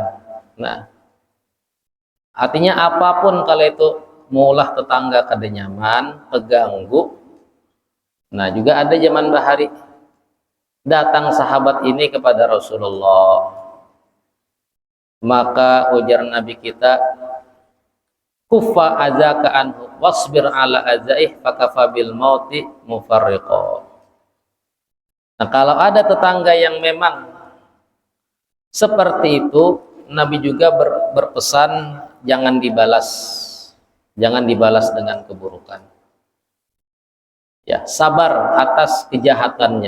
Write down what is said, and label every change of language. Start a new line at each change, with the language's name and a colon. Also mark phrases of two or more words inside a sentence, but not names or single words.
Banjar: Nah, artinya apapun kalau itu maulah tetangga kada nyaman, terganggu. Nah, juga ada zaman bahari datang sahabat ini kepada Rasulullah. Maka ujar Nabi kita,
Arabic: كف أذاك عنه واصبر على أذاه فكفى بالموت مفرقا.
Indonesian: Nah, kalau ada tetangga yang memang seperti itu, Nabi juga berpesan jangan dibalas dengan keburukan. Ya, sabar atas kejahatannya.